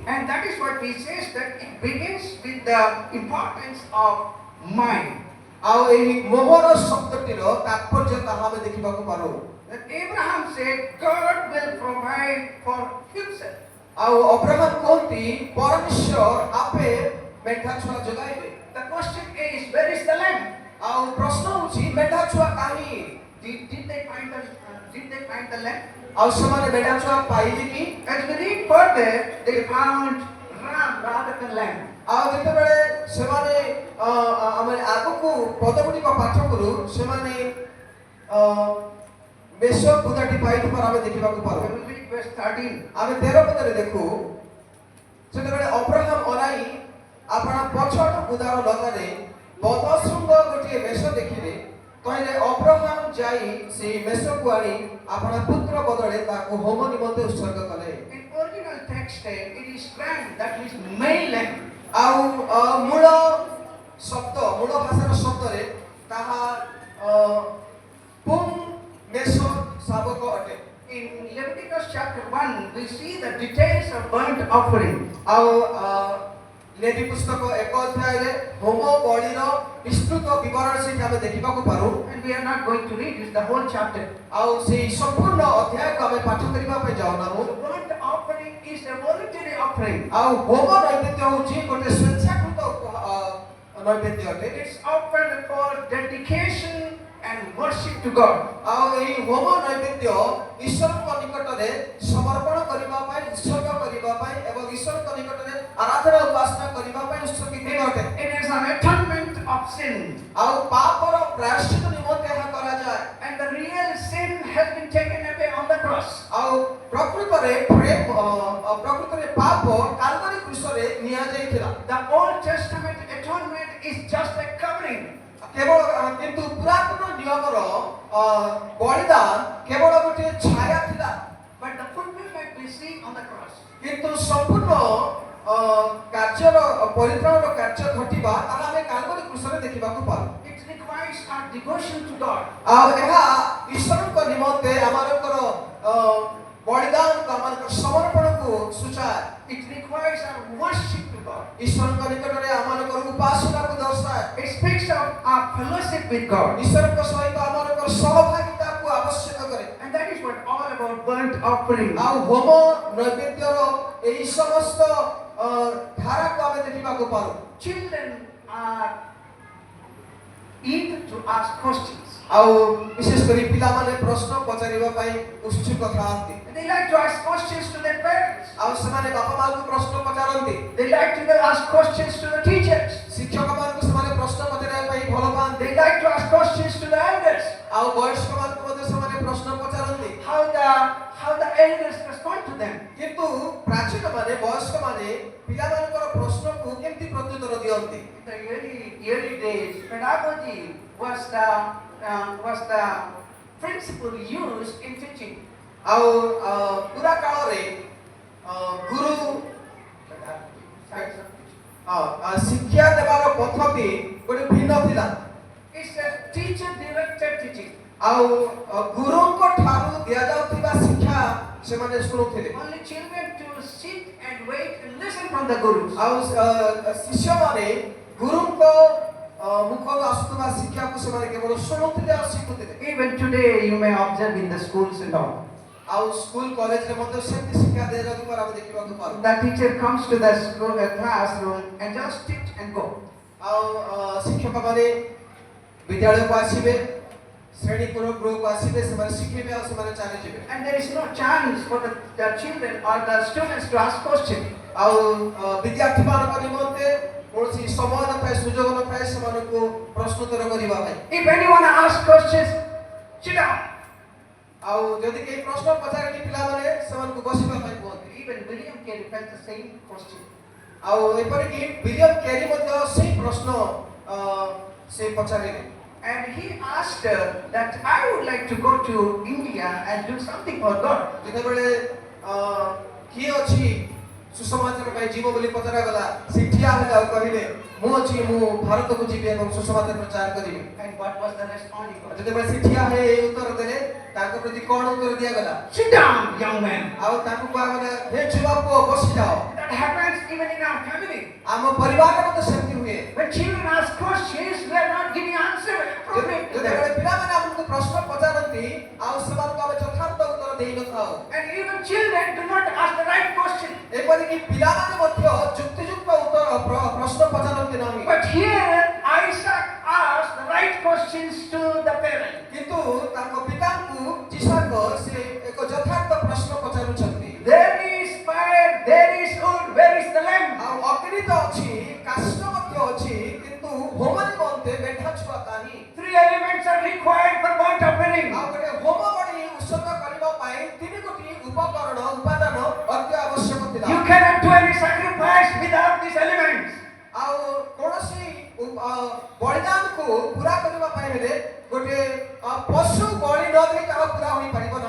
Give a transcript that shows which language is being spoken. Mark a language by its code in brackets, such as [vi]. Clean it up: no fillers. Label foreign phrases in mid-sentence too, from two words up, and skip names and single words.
[en] And that is what he says, that it begins with the importance of mind. [or] ଆଉ ଏହି ମୋହର ଶବ୍ଦଟିର ତାତ୍ପର୍ଯ୍ୟ ତାହା ଆମେ ଦେଖିବାକୁ ପାରୁ [en] That Abraham said, God will provide for himself. [or] ଆଉ ଅବ୍ରାହମ କହନ୍ତି ପରମେଶ୍ୱର ଆପେ ମେଣ୍ଢା ଛୁଆ ଯୋଗାଇବେ [en] The question is, where is the land? [or] ଆଉ ପ୍ରଶ୍ନ ହେଉଛି ମେଣ୍ଢା ଛୁଆ କାହିଁ [en] Did they find the land? [or] ଆଉ ସେମାନେ ମେଣ୍ଢା ଛୁଆ ପାଇଲେ କି [en] As we read further, they found ram rather than lamb. [or] ଆଉ ଯେତେବେଳେ ସେମାନେ ଆମେ ଆଗକୁ ପଦଗୁଡ଼ିକ ପାଠ କରୁ ସେମାନେ ମେଷ ବୁଦାଟି ପାଇଥିବାର ଆମେ ଦେଖିବାକୁ ପାରୁ [en] When we read verse 13, [or] ଆମେ 13 ପଦରେ ଦେଖୁ ସେତେବେଳେ ଅବ୍ରାହମ ଅନାଇ ଆପଣ ପଛଟ ବୁଦାର ଲତାରେ ବଦଶୃଙ୍ଗ ଗୋଟିଏ ମେଷ ଦେଖିଲେ କହିଲେ ଅବ୍ରାହମ ଯାଇ ସେହି ମେଷକୁ ଆଣି ଆପଣ ପୁତ୍ର ବଦଳରେ ତାକୁ ହୋମ ନିମନ୍ତେ ଉତ୍ସର୍ଗ କଲେ [en] in original text, it is ram, that means male lamb. [or] ଆଉ ମୂଳ ଭାଷାର ଶବ୍ଦରେ ତାହା ପୁଂ ମେଷ ଶାବକ ଅଟେ [en] In Leviticus chapter 1, we see the details of burnt offering. [or] ଆଉ ଲେଭି ପୁସ୍ତକ 1 ଅଧ୍ୟାୟରେ ହୋମ ବଳିର ବିସ୍ତୃତ ବିବରଣ ସେଠି ଆମେ ଦେଖିବାକୁ ପାରୁ [en] And we are not going to read this, the whole chapter. [or] ଆଉ ସେହି ସମ୍ପୂର୍ଣ୍ଣ ଅଧ୍ୟାୟକୁ ଆମେ ପାଠ କରିବା ପାଇଁ ଯାଉନାହୁଁ [en] The burnt offering is a voluntary offering. [or] ଆଉ ହୋମ ନୈବେଦ୍ୟ ହେଉଛି ଗୋଟେ ସ୍ୱେଚ୍ଛାକୃତ ନୈବେଦ୍ୟ ଅଟେ [en] It's offered for dedication and worship to God. [or] ଆଉ ଏହି ହୋମ ନୈବେଦ୍ୟ ଈଶ୍ୱରଙ୍କ ନିକଟରେ ସମର୍ପଣ କରିବା ପାଇଁ ଉତ୍ସର୍ଗ କରିବା ପାଇଁ ଏବଂ ଈଶ୍ୱରଙ୍କ ନିକଟରେ ଆରାଧନା ଉପାସନା କରିବା ପାଇଁ ଉତ୍ସର୍ଗିତ ଅଟେ [en] It is an atonement of sin. [or] ଆଉ ପାପର ପ୍ରାୟଶ୍ଚିତ ନିମନ୍ତେ ଏହା କରାଯାଏ [en] And the real sin has been taken away on the cross. [or] ଆଉ ପ୍ରକୃତରେ ପାପ କାଲବାରୀ କ୍ରୁଶରେ ନିଆଯାଇଥିଲା [en] The Old Testament atonement is just a covering. [or] କେବଳ କିନ୍ତୁ ପୁରାତନ ନିୟମର ବଳିଦାନ କେବଳ ଗୋଟିଏ ଛାୟା ଥିଲା [en] But the fulfillment we see on the cross. [or] କିନ୍ତୁ ସମ୍ପୂର୍ଣ୍ଣ କାର୍ଯ୍ୟର ପରିତ୍ରାଣର କାର୍ଯ୍ୟ ଘଟିବା ତାହା ଆମେ କାଲବାରୀ କ୍ରୁଶରେ ଦେଖିବାକୁ ପାଉ [en] It requires our devotion to God. [or] ଆଉ ଏହା ଈଶ୍ୱରଙ୍କ ନିମନ୍ତେ ଆମମାନଙ୍କର ବଳିଦାନ ଆମମାନଙ୍କର ସମର୍ପଣକୁ ସୂଚାଏ [en] It requires our worship to God. [or] ଈଶ୍ୱରଙ୍କ ନିକଟରେ ଆମମାନଙ୍କର ଉପାସନାକୁ ଦର୍ଶାଏ [en] It speaks of our fellowship with God. [or] ଈଶ୍ୱରଙ୍କ ସହିତ ଆମମାନଙ୍କର ସହଭାଗିତାକୁ ଆବଶ୍ୟକ କରେ [en] And that is what all about burnt offering. [or] ଆଉ ହୋମ ନୈବେଦ୍ୟର ଏହି ସମସ୍ତ ଧାରାକୁ ଆମେ ଦେଖିବାକୁ ପାରୁ [en] Children are eager to ask questions. [or] ଆଉ ବିଶେଷ କରି ପିଲାମାନେ ପ୍ରଶ୍ନ ପଚାରିବା ପାଇଁ ଉତ୍ସୁକ ଥାଆନ୍ତି [en] They like to ask questions to their parents. [or] ଆଉ ସେମାନେ ବାପା ମାଙ୍କୁ ପ୍ରଶ୍ନ ପଚାରନ୍ତି [en] They like to ask questions to the teachers. [or] ଶିକ୍ଷକମାନଙ୍କୁ ସେମାନେ ପ୍ରଶ୍ନ ପଚାରିବା ପାଇଁ ଭଲ ପାଆନ୍ତି [en] They like to ask questions to the elders. [or] ଆଉ ବୟସ୍କମାନଙ୍କୁ ମଧ୍ୟ ସେମାନେ ପ୍ରଶ୍ନ ପଚାରନ୍ତି [en] How the elders respond to them. [or] କିନ୍ତୁ ପ୍ରାଚୀନମାନେ ବୟସ୍କମାନେ ପିଲାମାନଙ୍କର ପ୍ରଶ୍ନକୁ କେମିତି ପ୍ରତ୍ୟୁତ୍ତର ଦିଅନ୍ତି [en] In the early days, pedagogy was the principle used in teaching. [or] ଆଉ ପୁରା କାଳରେ ଗୁରୁ ଶିକ୍ଷା ଦେବାର ପଦ୍ଧତି ଗୋଟେ ଭିନ୍ନ ଥିଲା [en] It's a teacher-directed teaching. [or] ଆଉ ଗୁରୁଙ୍କ ଠାରୁ ଦିଆଯାଉଥିବା ଶିକ୍ଷା ସେମାନେ ଶୁଣୁଥିଲେ [en] Only children to sit and wait and listen from the gurus. [or] ଆଉ ଶିଷ୍ୟମାନେ ଗୁରୁଙ୍କ ମୁଖରୁ ଆସୁଥିବା ଶିକ୍ଷାକୁ ସେମାନେ କେବଳ ଶୁଣୁଥିଲେ ଆଉ ଶିଖୁଥିଲେ [en] Even today, you may observe in the schools and all. [or] ଆଉ ସ୍କୁଲ କଲେଜରେ ମଧ୍ୟ ସେମିତି ଶିକ୍ଷା ଦିଆଯାଉଥିବାର ଆମେ ଦେଖିବାକୁ ପାଉ [en] The teacher comes to the school classroom and just teach and go. [or] ଆଉ ଶିକ୍ଷକମାନେ ବିଦ୍ୟାଳୟକୁ ଆସିବେ ଶ୍ରେଣୀ ଗୃହକୁ ଆସିବେ ସେମାନେ ଶିଖିବେ ଆଉ ସେମାନେ ଚାଲିଯିବେ [en] And there is no chance for the children or the students to ask questions. [or] ଆଉ ବିଦ୍ୟାର୍ଥୀମାନଙ୍କ ନିମନ୍ତେ କୌଣସି ସମୟ ନଥାଏ ସୁଯୋଗ ନଥାଏ ସେମାନଙ୍କୁ ପ୍ରଶ୍ନୋତ୍ତର କରିବା ପାଇଁ [en] If anyone asks questions, sit down. [or] ଆଉ ଯଦି କେହି ପ୍ରଶ୍ନ ପଚାରିଲେ ପିଲାମାନେ ସେମାନଙ୍କୁ ବସିବା ପାଇଁ କୁହନ୍ତି [en] Even William Carey felt the same question. [or] ଆଉ ଏପରିକି ବିଲିୟମ କ୍ୟାରୀ ମଧ୍ୟ ସେଇ ପ୍ରଶ୍ନ ସେ ପଚାରିଲେ [en] And he asked that I would like to go to India and do something for God. [or] ଯେତେବେଳେ କିଏ ଅଛି ସୁସମାଚାର ପାଇଁ ଯିବ ବୋଲି ପଚରାଗଲା ସେ ଠିଆ ହେଲେ ଆଉ କହିଲେ ମୁଁ ଅଛି ମୁଁ ଭାରତକୁ ଯିବି ଏବଂ ସୁସମାଚାର ପ୍ରଚାର କରିବି [en] And what was the response? He got? [or] ଯେତେବେଳେ ସେ ଠିଆ ହେଇ ଏଇ ଉତ୍ତର ଦେଲେ ତାଙ୍କ ପ୍ରତି କ'ଣ ଉତ୍ତର ଦିଆଗଲା [en] Sit down, young man. [or] ଆଉ ତାଙ୍କୁ କୁହାଗଲା ହେ ଯୁବା ପୁଅ ବସିଯାଅ [en] That happens even in our family. [or] ଆମ ପରିବାରରେ ମଧ୍ୟ ସେମିତି ହୁଏ [en] When children ask questions, we are not giving answer appropriate to [or] ଯେତେବେଳେ [en] them. [or] ପିଲାମାନେ ଆମକୁ ପ୍ରଶ୍ନ ପଚାରନ୍ତି ଆଉ ସେମାନଙ୍କୁ ଆମେ ଯଥାର୍ଥ ଉତ୍ତର ଦେଇନଥାଉ [en] And even children do not ask the right question. [or] ଏପରିକି ପିଲାମାନେ ମଧ୍ୟ ଯୁକ୍ତିଯୁକ୍ତ ଉତ୍ତର ପ୍ରଶ୍ନ ପଚାରନ୍ତି ନାହିଁ [en] But here, Isaac asked the right questions to the parent. [or] କିନ୍ତୁ ତାଙ୍କ ପିତାଙ୍କୁ ଯିଶାକ ସେ ଏକ ଯଥାର୍ଥ ପ୍ରଶ୍ନ ପଚାରୁଛନ୍ତି [en] There is fire, there is wood, where is the lamb? [or] ଆଉ ଅଗ୍ନି ତ ଅଛି କାଷ୍ଠ ମଧ୍ୟ ଅଛି କିନ୍ତୁ ହୋମ ନିମନ୍ତେ ମେଣ୍ଢା ଛୁଆ କାହିଁ [en] 3 elements are required for burnt offering. [or] ଆଉ ଗୋଟେ ହୋମ ବଳି ଉତ୍ସର୍ଗ କରିବା ପାଇଁ 3 ଗୋଟି ଉପକରଣ ଉପାଦାନ ଅତି ଆବଶ୍ୟକ ଥିଲା [en] You cannot do any sacrifice without these elements. [or] ଆଉ କୌଣସି ବଳିଦାନକୁ ପୁରା କରିବା ପାଇଁ ହେଲେ ଗୋଟେ ପଶୁ ବଳି ନ ଦେଇ ତାହା ପୁରା ହୋଇପାରିବ ନାହିଁ